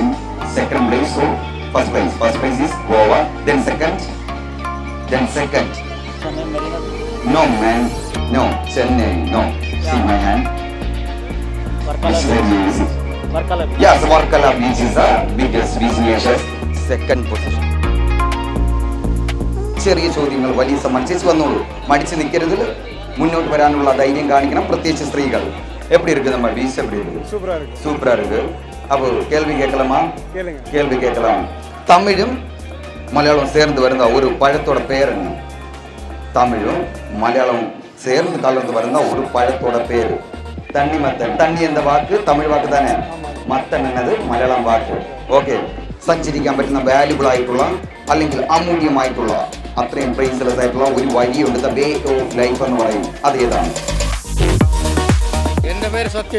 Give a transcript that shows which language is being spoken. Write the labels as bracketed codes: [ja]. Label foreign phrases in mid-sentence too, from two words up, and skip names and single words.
[en] Second place, so first place is Goa. Then second. No man, no Chennai, no. See my hand. Which one is it? Yes, Varkala beach is the biggest beach in Asia. Second position. [ml] ചെറിയ ചോദ്യങ്ങൾ വലിയ സമ്മാനം. ചേച്ചി വന്നോളൂ, മടിച്ച് നിൽക്കരുത്, മുന്നോട്ട് വരാനുള്ള ധൈര്യം കാണിക്കണം, പ്രത്യേകിച്ച് സ്ത്രീകൾ. [ta] எப்படி இருக்கு நம்ம பீச்? எப்படி இருக்கு? சூப்பரா இருக்கு. அப்போ கேள்வி கேட்கலாமா? கேள்வி கேட்கலாம். தமிழும் மலையாளம் சேர்ந்து வருந்த ஒரு பழத்தோட பேர் என்ன? தமிழும் மலையாளம் சேர்ந்து கலந்து வருந்த ஒரு பழத்தோட பேர் തണ്ണിമത്തൻ. [ml] തണ്ണി എന്ന വാക്ക് തമിഴ് വാക്ക് തന്നെ, മത്തൻ എന്നത് മലയാളം വാക്ക്. ഓക്കെ, സഞ്ചരിക്കാൻ പറ്റുന്ന വാല്യുബിൾ ആയിട്ടുള്ള അല്ലെങ്കിൽ അമൂല്യമായിട്ടുള്ള അത്രയും പ്രൈസ്ലെസ് ആയിട്ടുള്ള ഒരു വഴിയുണ്ട്, [en] the way of life [ml] എന്ന് പറയും. അത് ഏതാണ്? എന്റെ പേര് സത്യൻ.